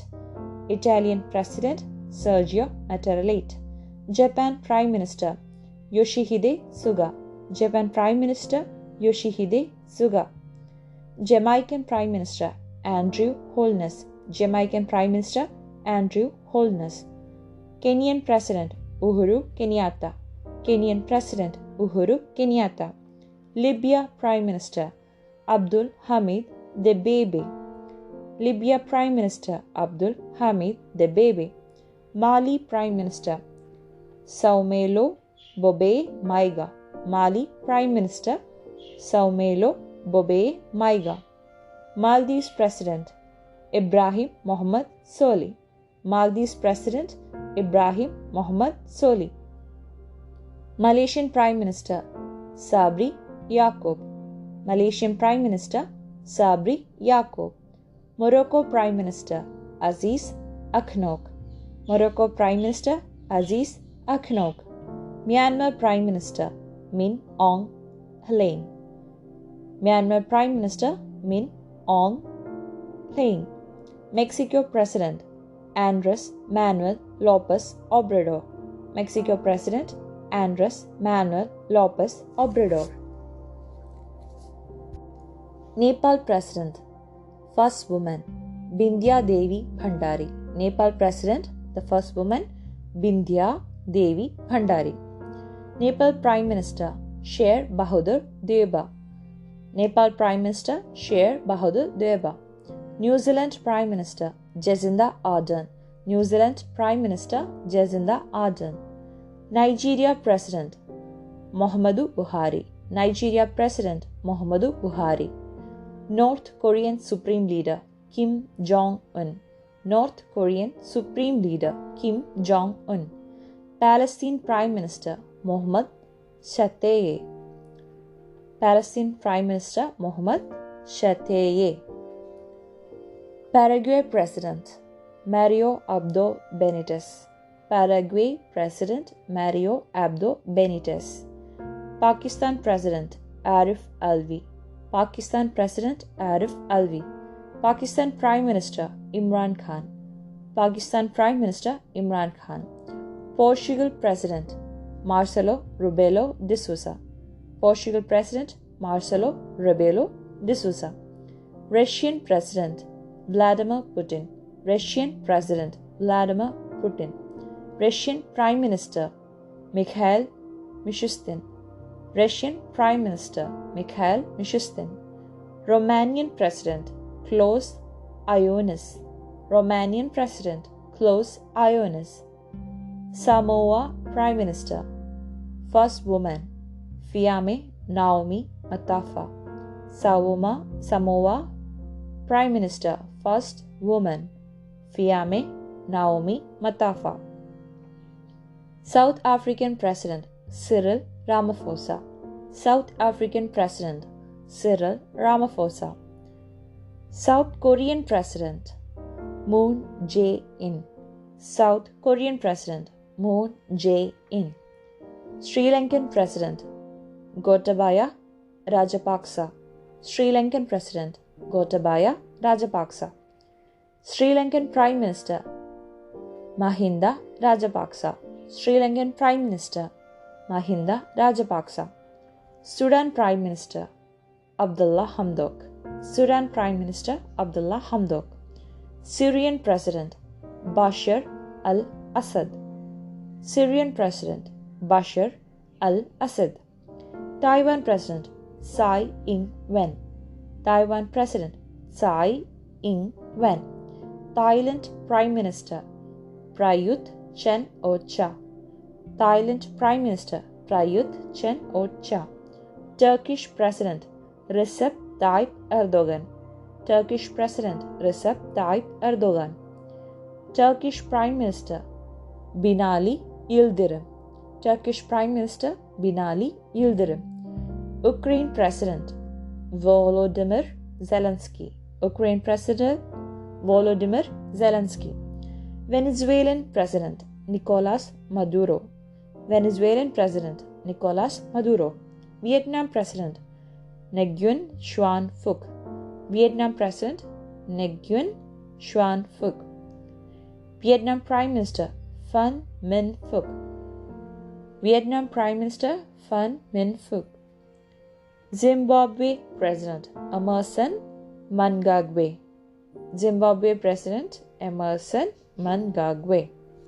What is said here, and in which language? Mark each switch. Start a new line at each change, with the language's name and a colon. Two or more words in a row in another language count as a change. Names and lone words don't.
English: Italian President Sergio Mattarellate. Japan Prime Minister Yoshihide Suga. Japan Prime Minister Yoshihide Suga. Jamaican Prime Minister Andrew Holness. Jamaican Prime Minister Andrew Holness. Kenyan President Uhuru Kenyatta. Kenyan President Uhuru Kenyatta. Libya Prime Minister Abdul Hamid Dbeibeh. Libya Prime Minister Abdul Hamid Dbeibeh. Mali Prime Minister Saumelo Bobe Maiga. Mali Prime Minister Saumelo Bobe Maiga. Maldives President Ibrahim Mohammed Soli. Maldives President Ibrahim Mohammed Soli. Malaysian Prime Minister Sabri Yaakob. Malaysian Prime Minister Sabri Yaakob. Morocco Prime Minister Aziz Akhnouk. Morocco Prime Minister Aziz Akhnouk. Myanmar Prime Minister Min Aung Hlaing. Myanmar Prime Minister Min Aung Hlaing. Mexico President Andres Manuel Lopez Obrador. Mexico President Andres Manuel Lopez Obrador. Nepal President First Woman Bindya Devi Bhandari. Nepal President, the first woman, Bindya Devi Bhandari. Nepal Prime Minister Sher Bahadur Deuba. Nepal Prime Minister Sher Bahadur Deuba. New Zealand Prime Minister Jacinda Ardern. New Zealand Prime Minister Jacinda Ardern. Nigeria President Muhammadu Buhari. Nigeria President Muhammadu Buhari. North Korean Supreme Leader Kim Jong-un. North Korean Supreme Leader Kim Jong-un. Palestine Prime Minister Mohammad Shatayeh. Palestine Prime Minister Mohammad Shatayeh. Paraguay President Mario Abdo Benitez. Paraguay President Mario Abdo Benitez. Pakistan President Arif Alvi. Pakistan President Arif Alvi. Pakistan Prime Minister Imran Khan. Pakistan Prime Minister Imran Khan. Portugal President Marcelo Rebelo de Sousa. Portugal President Marcelo Rebelo de Sousa. Russian President Vladimir Putin. Russian President Vladimir Putin. Russian Prime Minister Mikhail Mishustin. Russian Prime Minister Mikhail Mishustin. Romanian President Klaus Iohannis. Romanian President Klaus Iohannis. Samoa Prime Minister First Woman Fiame Naomi Mataafa. Samoa Prime Minister First Woman Fiame Naomi Mataafa. South African President Cyril Ramaphosa. South African President Cyril Ramaphosa. South Korean President Moon Jae-in. South Korean President Moon Jae-in. Sri Lankan President Gotabaya Rajapaksa. Sri Lankan President Gotabaya Rajapaksa. Sri Lankan Prime Minister Mahinda Rajapaksa. Sri Lankan Prime Minister Mahinda Rajapaksa. Sudan Prime Minister Abdullah Hamdok. Sudan Prime Minister Abdullah Hamdok. Syrian President Bashar al-Assad. Syrian President Bashar al-Assad. Taiwan President Tsai Ing-wen. Taiwan President Tsai Ing-wen. Thailand Prime Minister Prayut Chan-o-cha. Thailand Prime Minister Prayut Chan-o-cha. Turkish President Recep Tayyip Erdogan. Turkish President Recep Tayyip Erdogan. Turkish Prime Minister Binali Yildirim. Turkish Prime Minister Binali Yildirim. Ukraine President Volodymyr Zelensky. Ukraine President Volodymyr Zelensky. Venezuelan President Nicolas Maduro. Venezuelan President Nicolas Maduro. Vietnam President Nguyen Xuan Phuc. Vietnam President Nguyen Xuan Phuc. Vietnam Prime Minister Pham Minh Phuc. Vietnam Prime Minister Pham Minh Phuc. Zimbabwe President Emmerson Mnangagwa. Zimbabwe President Emmerson Mnangagwa.